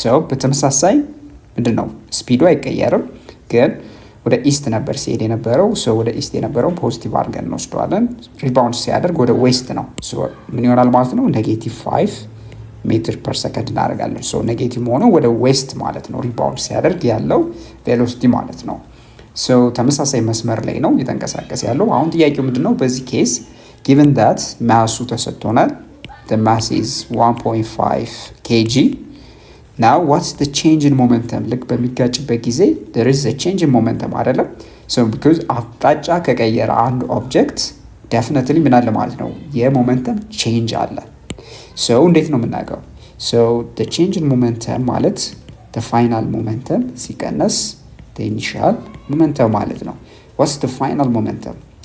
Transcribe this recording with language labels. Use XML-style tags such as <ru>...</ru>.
<am>በተመሳሳይ ምንድነው? ስፒዱ አይቀየርም ግን ወደ ኢስት ነበር ሲሄድ የነበረው ወደ ኢስት የነበረው ፖዚቲቭ አድርገን እንወስደዋለን። ሪባውንድ ሲያደርግ ወደ ዌስት ነው። ምን ይሆናል ማለት ነው? -5 ሜትር ፐር ሰከንድ እናደርጋለን። ኔጌቲቭ ሆነው ወደ ዌስት ማለት ነው ሪባውንድ ሲያደርግ ያለው ቬሎሲቲ ማለት ነው። ተመሳሳይ መስመር ላይ ነው እየተንቀሳቀሰ ያለው። አሁን ጥያቄው ምንድነው? በዚህ ኬስ</am> <en>given that</en> <am>ማሱ ተሰጥቶናል</am> <en>the mass is 1.5 kg. now what's the change in momentum?</en> <am>ልክ በሚጋጭበት ጊዜ</am> <en>there is a change in momentum</en> <am>አይደለም?</am> <en>because</en> <am>አቅጣጫ ከቀየረ አንድ ኦብጀክት</am> <en>definitely</en> <am>ምን አለ ማለት ነው? የሞመንተም ቼንጅ አለ። እንዴት ነው የምናውቀው?</am> <en>the change in momentum ማለት the final momentum</en> <am>ሲቀነስ</am> <en>the initial momentum</en> <am>ማለት ነው።</am> <en>what's the final momentum?</en>